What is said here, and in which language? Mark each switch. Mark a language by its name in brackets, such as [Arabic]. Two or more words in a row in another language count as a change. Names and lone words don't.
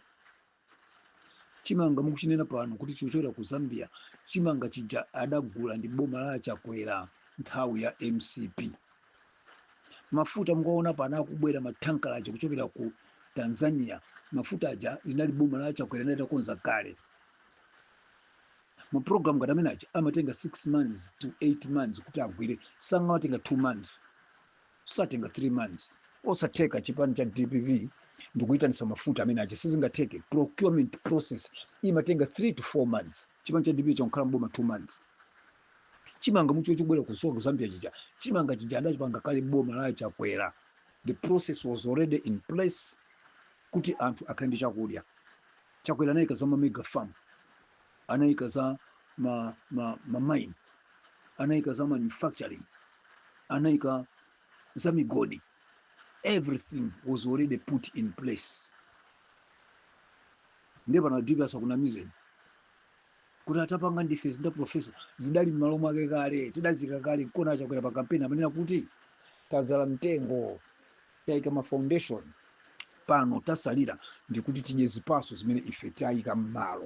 [Nyanja] Chimanga mukuchinena pano kuti chochokera ku Zambia, chimanga chija adagula ndi boma la Chakwera nthawi ya MCP. mafuta mukaona pana akubwera matankala aja kuchokera ku Tanzania, mafuta aja linali boma la Chakwera linatakonza kale. Mu program ngati amene aja amatenga [English] 6 months to 8 months [Nyanja] kuti agwire, sangawatenga 2 months, satenga 3 months. Osatheka chipani cha DPP ndikuyitanisa mafuta amene aja sizingatheke. [English] Procurement process imatenga 3 to 4 months. [Nyanja] Chipani cha DPP chonkhala mboma 2 months. Chimanga mucho chibwera kusoka ku Zambia chija, chimanga chija andachipanga kale boma la Chakwera. [English] The process was already in place [Nyanja] kuti anthu akhale ndi chakudya. Chakwera anayika za [English] mega farm, [Nyanja] anayika za mine, anayika za manufacturing, anayika za migodi. [English] Everything was already put in place. [Nyanja] Ndipo na DPP asakunamizeni kuti atapanga ndife zinda profesa zidali m'malo mwake kale, tidazika kale kona Chakwera pa campaign amanena kuti tazala mtengo, tayika ma foundation, pano tasalira ndikuti tidye zipaso zimene ife tayika m'malo.